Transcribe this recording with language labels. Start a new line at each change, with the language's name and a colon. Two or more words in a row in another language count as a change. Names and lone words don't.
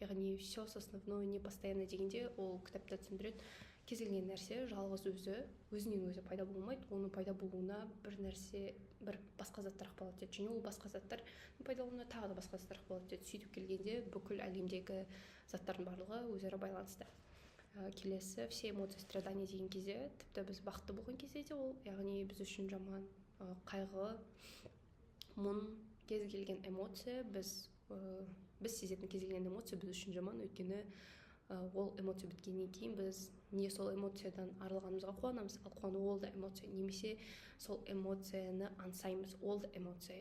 Kazakh: яғни
Russian: все с основное не постоянно
Kazakh: дегенде ол кітапта түсіндіреді, кез келген нәрсе жалғыз өзінен өзі пайда болмайды, оның пайда болуына бір басқа заттар ықпал етеді, және ол басқа заттар пайда болуына тағы да басқа заттар ықпал етеді. Сөйтіп келгенде бүкіл әлемдегі заттардың барлығы өзара байланысты. Келесі,
Russian: все эмоции страдания
Kazakh: деген кезде, тіпті біз бақытты болған кезде де ол, яғни біз үшін жаман, қайғы, мұң, кез келген эмоция біз сезетін кез келген эмоция біз үшін жаман, өйткені ол эмоция біткеннен кейін біз не сол эмоциядан арылғанымызға қуанамыз, ал қуану ол да эмоция, немесе сол эмоцияны аңсаймыз, ол да эмоция.